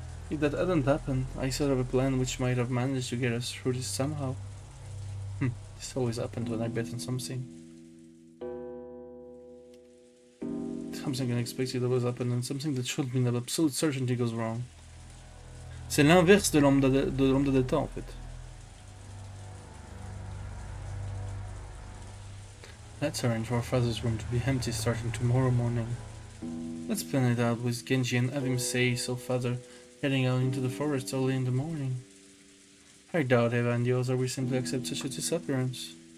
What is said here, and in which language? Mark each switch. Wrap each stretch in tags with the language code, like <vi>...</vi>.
<en>If that hadn't happened, I thought of a plan which might have managed to get us through this somehow. This always happened when I bet on something. Something unexpected always happened and something that should mean that absolute certainty goes wrong.</en> <fr>C'est l'inverse de lambda delta en fait.</fr> <en>Let's arrange for our father's room to be empty starting tomorrow morning. Let's plan it out with Genji and have him say so father heading out into the forest early in the morning. I doubt Eva and the others will simply accept such a disappearance.</en>